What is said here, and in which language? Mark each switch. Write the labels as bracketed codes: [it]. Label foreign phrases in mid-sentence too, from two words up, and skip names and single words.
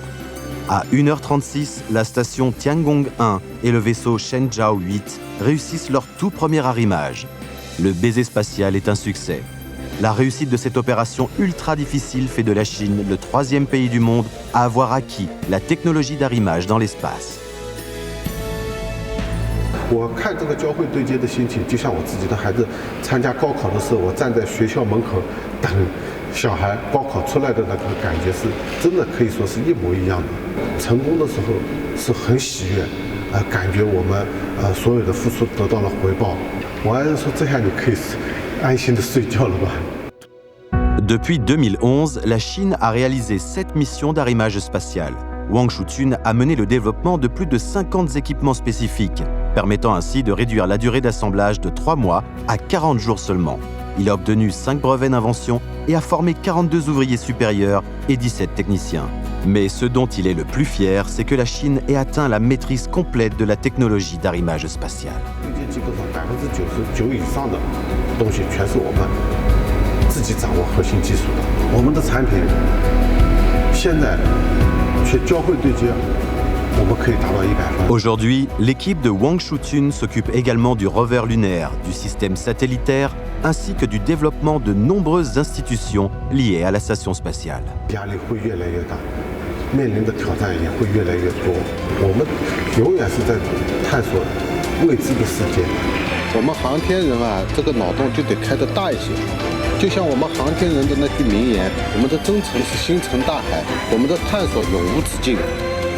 [fr] À 1h36, la station Tiangong 1 et le vaisseau Shenzhou 8 réussissent leur tout premier arrimage. Le baiser spatial est un succès. La réussite de cette opération ultra difficile fait de la Chine le 3e pays du monde à avoir acquis la technologie d'arrimage dans l'espace. [zh] 我看这个交会对接的心情，就像我自己的孩子参加高考的时候，我站在学校门口等小孩高考出来的那个感觉，是真的可以说是一模一样的。成功的时候是很喜悦，感觉我们所有的付出得到了回报。我爱人说这样你可以安心的睡觉了吧。 [fr] Depuis 2011, la Chine a réalisé 7 missions d'arrimage spatial. Wang Shutun a mené le développement de plus de 50 équipements spécifiques, permettant ainsi de réduire la durée d'assemblage de 3 mois à 40 jours seulement. Il a obtenu 5 brevets d'invention et a formé 42 ouvriers supérieurs et 17 techniciens. Mais ce dont il est le plus fier, c'est que la Chine ait atteint la maîtrise complète de la technologie d'arrimage spatial. [zh] 99% 以上的东西全是我们自己掌握核心技术的。我们的产品现在去交会对接，我们可以达到100分。 [fr] Aujourd'hui, l'équipe de Wang Shutun s'occupe également du rover lunaire, du système satellitaire, ainsi que du développement de nombreuses institutions liées à la station spatiale. [zh] 压力会越来越大，面临的挑战也会越来越多。我们永远是在探索未知的世界。我们航天人啊，这个脑洞就得开得大一些。就像我们航天人的那句名言：“我们的征程是星辰大海，我们的探索永无止境。”